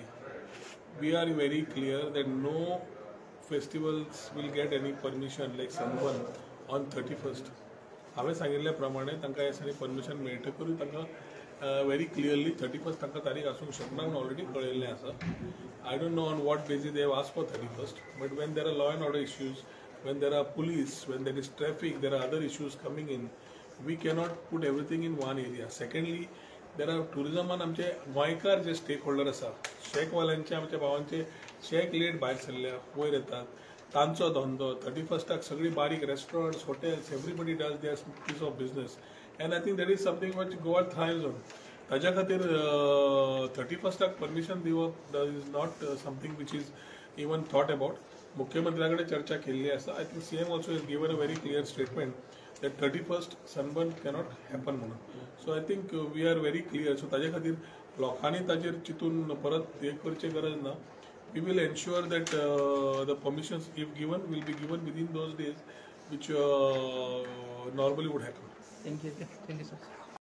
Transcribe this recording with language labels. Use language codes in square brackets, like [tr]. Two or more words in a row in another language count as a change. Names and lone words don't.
[en] We are very clear that no festivals will get any permission like Sunburn on 31st. [kok] हांवें सांगिल्ल्या प्रमाणे तांकां ह्या दिसांनी परमिशन मेळटकूच तांकां [en] very clearly [kok] 31st तांकां तारीख आसूंक शकना म्हूण ऑलरेडी कळयल्लें आसा. [en] I don't know on what basis they have asked for 31st, but when there are law and order issues, when there are police, when there is traffic, there are other issues coming in. We cannot put everything in one area. Secondly, there are tourisman [kok] आमचे गोंयकार जे स्टेक होल्डर आसा, शेकवाल्यांचे आमच्या भावांचे शेक लेट भायर सरल्या वयर येतात, तांचो धंदो 31st सगळी बारीक रेस्टॉरंट्स, हॉटेल्स, [en] Everybody does their piece of business, and I think that is something which Goa thrives on. [kok] ताज्या खातीर 31st परमिशन दिवप [en] is not something which is even thought about. [kok] मुख्यमंत्र्याकडे चर्चा केल्ली आसा. [en] I think CM also is given a very clear statement that 31st Sunburn cannot happen म्हणून. So I think we are very clear. [kok] सो ताजे खातीर लोकांनी ताजेर चिंतून परत हे करचे गरज ना. [en] We will ensure that the permissions if given will be given within those days which normally would happen. Thank you, sir.